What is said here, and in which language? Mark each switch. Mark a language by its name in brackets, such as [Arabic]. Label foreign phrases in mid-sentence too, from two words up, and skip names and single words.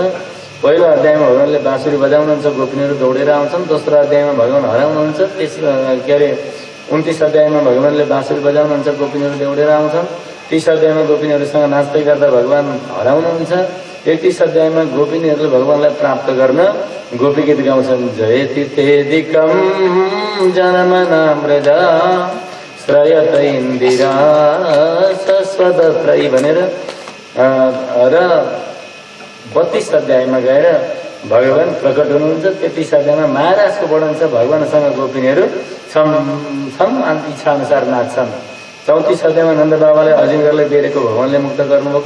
[Nepali] पहिलो अध्यायमा भगवानले बाँसुरी बजाउनुहुन्छ, गोपिनीहरू दौडेर आउँछन्। दोस्रो अध्यायमा भगवान हराउनुहुन्छ, 29 अध्यायमा भगवानले बाँसुरी बजाउनुहुन्छ, गोपिनीहरू दौडेर आउँछन्। 30 अध्यायमा गोपिनीहरूसँग नाच्दै गर्दा भगवान हराउनुहुन्छ। 31 अध्यायमा गोपिनीहरूले भगवानलाई प्राप्त गर्न गोपी गीत गाउँछन्, [Sanskrit] जयति तेदिकम जनमनामृजा श्रयत इन्दिरा सस्वदत्रयी भनेर। [Nepali] र 32 अध्यायमा गएर भगवान प्रकट हुनुहुन्छ। 33 अध्यायमा महाराजको वर्णन छ, भगवानसँग गोपिनीहरू छम छम इच्छा अनुसार नाच्छन्। 34 अध्यायमा नन्द बाबाले अजिङ्गरलाई बेरेको भगवानले मुक्त गर्नुभएको।